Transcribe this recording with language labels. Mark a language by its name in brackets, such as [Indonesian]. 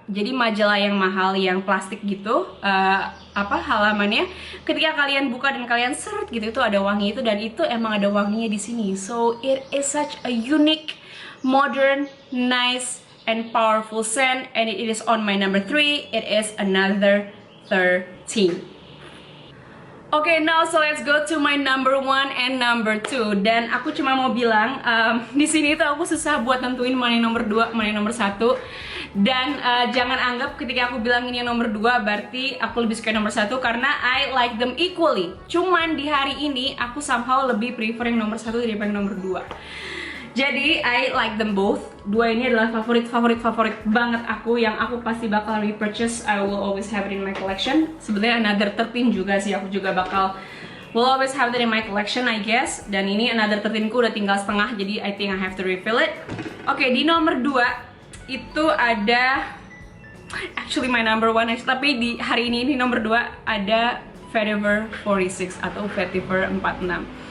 [Indonesian] Jadi majalah yang mahal, yang plastik gitu, halamannya. Ketika kalian buka dan kalian seret gitu, itu ada wangi itu, dan itu emang ada wanginya di sini. [English] So it is such a unique, modern, nice, and powerful scent, and it is on my number 3. It is Another 13. Okay, now so let's go to my number 1 and number 2. [Indonesian] Dan aku cuma mau bilang, di sini tuh aku susah buat nentuin mana yang nomor 2, mana yang nomor 1. Dan jangan anggap ketika aku bilang ini yang nomor 2 berarti aku lebih suka nomor 1, karena [English] I like them equally. [Indonesian] Cuman di hari ini aku somehow lebih prefer yang nomor 1 daripada yang nomor 2. Jadi [English] I like them both. [Indonesian] Dua ini adalah favorit banget aku, yang aku pasti bakal repurchase. [English] I will always have it in my collection. [Indonesian] Sebenarnya Another 13 juga sih, aku juga [English] will always have it in my collection, I guess. [Indonesian] Dan ini Another 13 ku udah tinggal setengah, jadi [English] I think I have to refill it. [Indonesian] Oke, di nomor 2 itu ada [English] actually my number 1 [Indonesian] tapi di hari ini nomor 2 ada Vetiver 46 atau Vetiver 46.